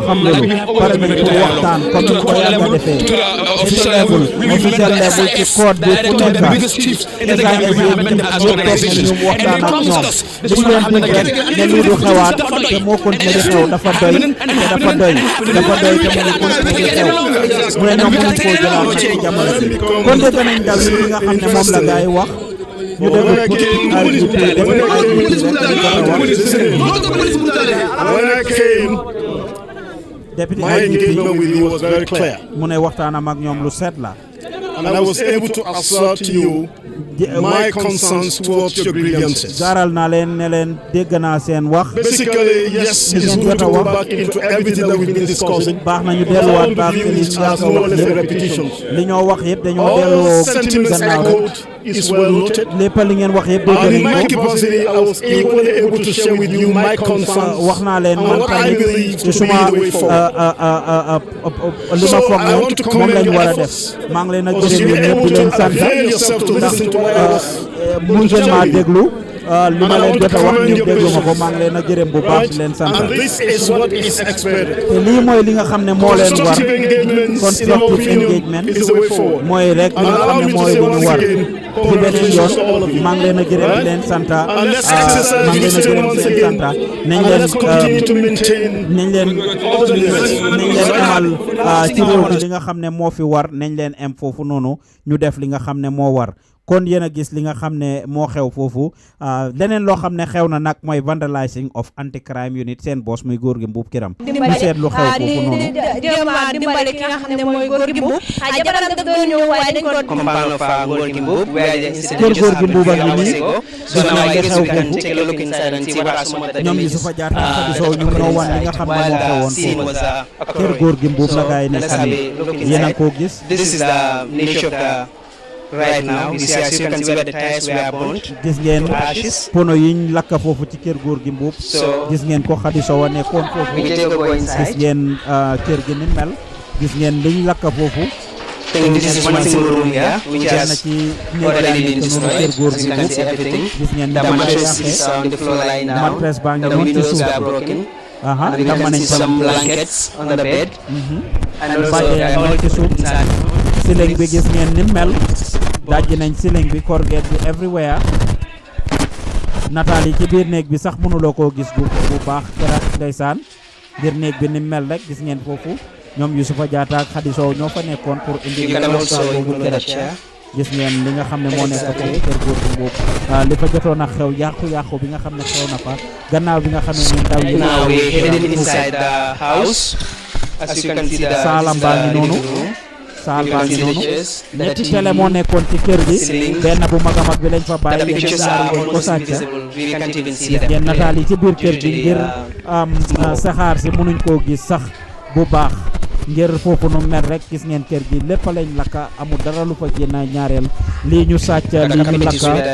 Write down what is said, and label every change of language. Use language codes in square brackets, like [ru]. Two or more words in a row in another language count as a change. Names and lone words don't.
[en] We have always been ready to dialogue. To the court level, to the official level, we've met the SIS, director, the biggest chiefs in the Gambia. We have met them as organizations, and they promised us this will not happen again. And we will stop the doing. And it is true, it's happening, and it's happening. [wo] kon de nañ dal li nga xam ne moom la gaay wax ñu [en] def my engagement with you was very clear. [wo] mu ne waxtaanam ak ñoom lu set la. [en] And I was able to assert to you my concerns towards your grievances. Basically, yes, it is good to go back into everything that we've been discussing. All the views as more or less repetitions. All sentiments echoed is well noted. And in my capacity, I was equally able to share with you my concerns and what I believe to be the way forward. So I want to commend your efforts. because you were able to avail yourself to listen to what I was [wo] déglu li ma leen jot a wax ñu déglu ma ko maa ngi leen a gërëm bu baax di leen sant. [en] and this is what is expected. [wo] te lii mooy li nga xam ne moo leen war [en] constructive engagement [wo] mooy rek li nga xam ne mooy li ñu war ci beneen yoon maa ngi leen a gërëm di leen sant maa ngi leen a gërëm di leen sant nañ leen amal ci réew mi li nga xam ne moo fi war nañ leen am foofu noonu ñu def li nga xam ne moo war. kon yéen a gis li nga xam ne moo xew foofu leneen loo xam ne xew na nag mooy [en] vandalising of anti crime unit [wo] seen boss muy Gorgi Mboob kiram ñu seet lu xew foofu noonu dimbale ki nga xam ne mooy Gorgi Mboob jabaram daf doon ñëw waaye dañ ko [en] compagnon of Gorgi Mboob where the incident [wo] kër Gorgi Mboob ak nii [en] so now I guess we can take a look inside and see what are some of the [wo] ñoom Yusufa Jatta Xadi Sow ñu ñoo wan li nga xam ne moo xewoon foofu kër Gorgi Mboob la gaay ne yéen a ko gis [en] this is the nature of the right now you see, as you can see where the tires were burnt [wo] gis ngeen pono yiñ lakka foofu ci kër Gorgi Mboob gis ngeen ko Xadi Sow a nekkoon foofu gis ngeen kër gi ni mel gis ngeen liñ lakka foofu [en] this is one single room here which has already been destroyed. As you can see everything. The mattress is on the floor lying down. The windows are broken. And we can see some blankets on the bed. And also inside. [wo] Ceiling bi gis ngeen ni mel dajji nañ ceiling bi corget bi everywhere nataal yi ci biir néeg bi sax mënuloo koo gis bu baax keroog ndeysaan biir néeg bi ni mel rek gis ngeen foofu ñoom Yusufa Jatta ak Xadi Sow ñoo fa nekkoon pour indi gis ngeen li nga xam ne moo nekk foofu kër Gorgi Mboob li fa jotoon a xew yàqu-yàqu bi nga xam ne xew na fa gannaaw bi nga xam ne ndaw yi [en] now we heading inside the house. As you can see the [wo] saalam baa ngi noonu saal baa ngi noonu ñetti télé moo nekkoon ci kër gi benn bu mag a mag bi lañ fa bàyyi yenn ko sàcc yenn nataal yi ci biir kër gi ngir saxaar si mënuñ koo gis sax bu baax ngir foofu nu mel rek gis ngeen kër gi lépp lañ lakka amul dara lu fa génn ñaareel lii ñu sàcc lii ñu lakka